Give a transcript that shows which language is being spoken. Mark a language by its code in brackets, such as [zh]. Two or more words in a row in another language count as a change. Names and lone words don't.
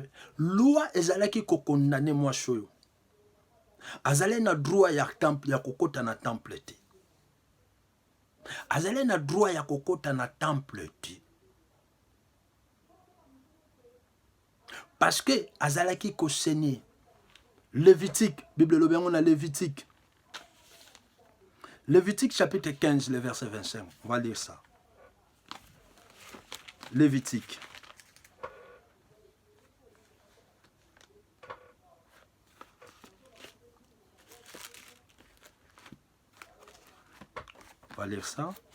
[ln] Loi ezalaki ko condamner moi choyo. Azale na droit ya temple ya kokota na temple te. Azale na droit ya kokota na temple te. [fr] Parce que [ln] azalaki ko saigner. [fr] Lévitique, [ln] Bible lobi [fr] on a Lévitique. Lévitique chapitre 15, le verset 25. On va lire ça. Lévitique. On va lire ça.